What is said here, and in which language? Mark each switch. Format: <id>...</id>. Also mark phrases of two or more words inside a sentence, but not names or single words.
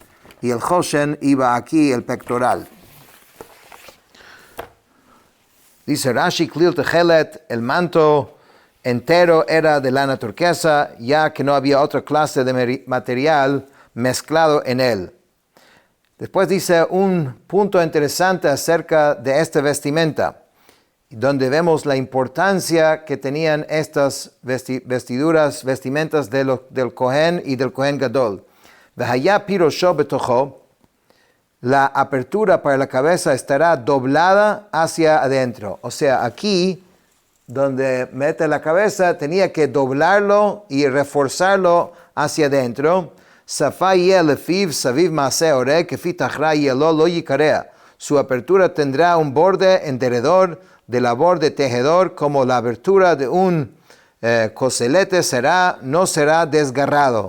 <es>Y el Hoshen iba aquí, el pectoral. Dice Rashi,</es> <he>כליל תכלת,</he> <es>el manto entero era de lana turquesa, ya que no había otra clase de material mezclado en él. Después dice un punto interesante acerca de esta vestimenta, donde vemos la importancia que tenían estas vestimentas del Kohen y del</es> <he>כהן גדול. והיה פי ראשו בתוכו,</he> <es>la apertura para la cabeza estará doblada hacia adentro. O sea, aquí, donde mete la cabeza, tenía que doblarlo y reforzarlo hacia adentro. Su apertura tendrá un borde enderezador de labor de tejedor, como la abertura de un coselete no será desgarrado.</es>